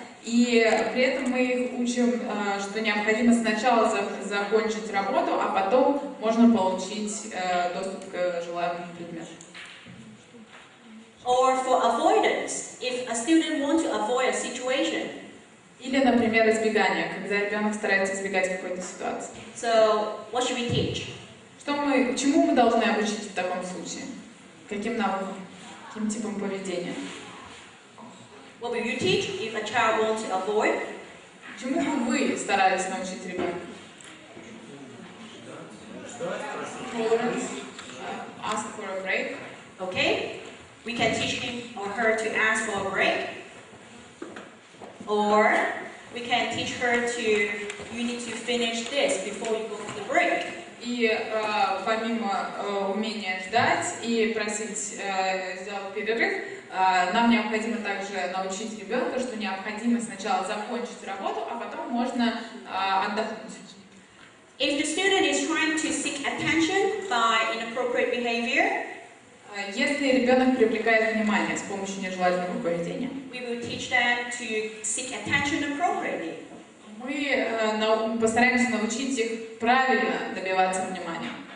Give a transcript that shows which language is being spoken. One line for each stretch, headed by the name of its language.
Russian: И при этом мы их учим, что необходимо сначала закончить работу, а потом можно получить доступ к желаемому предмету.
English: Or for avoidance, if a student wants to avoid a situation.
Russian: Или, например, избегание, когда ребенок старается избегать какой-то ситуации.
English: So, what should we teach?
Russian: Чему мы должны обучить в таком случае? Каким навыкам? Каким типом поведения?
English: What will you teach if a child wants to avoid?
Russian: Чему бы вы старались научить ребенка?
English: Tolerance, ask for a break. Okay, we can teach him or her to ask for a break. Or we can teach her to, you need to finish this before you go to the break.
Russian: И помимо умения ждать и просить сделать перерыв, нам необходимо также научить ребенка, что необходимо сначала закончить работу, а потом можно отдохнуть.
English: If the student is trying to seek attention by inappropriate behavior,
Russian: если ребенок привлекает внимание с помощью нежелательного поведения,
English: we will teach them to seek attention appropriately.
Russian: мы постараемся научить их правильно добиваться внимания.